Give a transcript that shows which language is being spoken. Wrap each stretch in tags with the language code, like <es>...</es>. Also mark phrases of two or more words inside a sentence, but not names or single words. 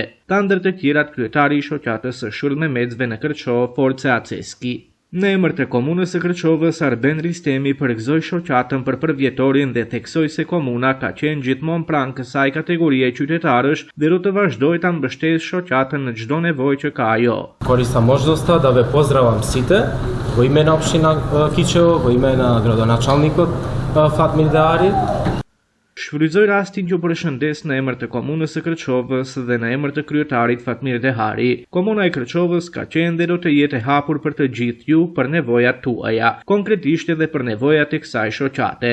<sq>Ta ndër të tjerat kryetari i shoqatës së Shurmemecëve në Kërçov, Force Aceski. Në emër të komunës së Kërçovës, Arben Ristemi përgëzoi shoqatën për përvjetorin dhe theksoi se komuna ka qenë gjithmonë pranë kësaj kategorie qytetarësh dhe do të vazhdojë ta mbështesë shoqatën në çdo nevojë që ka ajo.</sq> <mk>Користам можноста да ве поздравам сите, у име на општина Кичево, у име на градоначелникут Фатмир Дехари.</mk> <sq>Shfrytëzoi rastin që përshëndes në emër të komunës së Kërçovës dhe në emër të kryetarit Fatmir Dehari. Komuna e Kërçovës ka qenë dhe do të jetë e hapur për të gjithë ju për nevojat tuaja, konkretisht edhe për nevojat e kësaj shoqate.</sq>